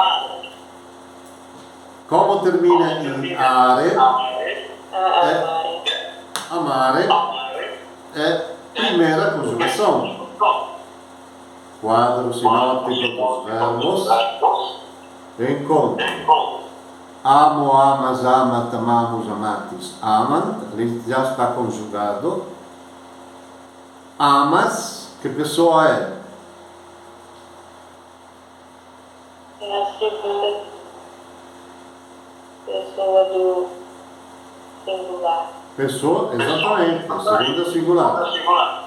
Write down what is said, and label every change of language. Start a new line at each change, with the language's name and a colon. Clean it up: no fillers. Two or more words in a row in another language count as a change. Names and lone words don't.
Portuguese: Como termina em are? Amare é primeira conjugação. Quadro sinótico dos verbos. Encontro. Amo,
Latin: amas, amat, amamos, amatis, amant.
Portuguese: Ali já está conjugado. Amas, que pessoa é? É a segunda pessoa do singular. Pessoa, exatamente, segunda singular.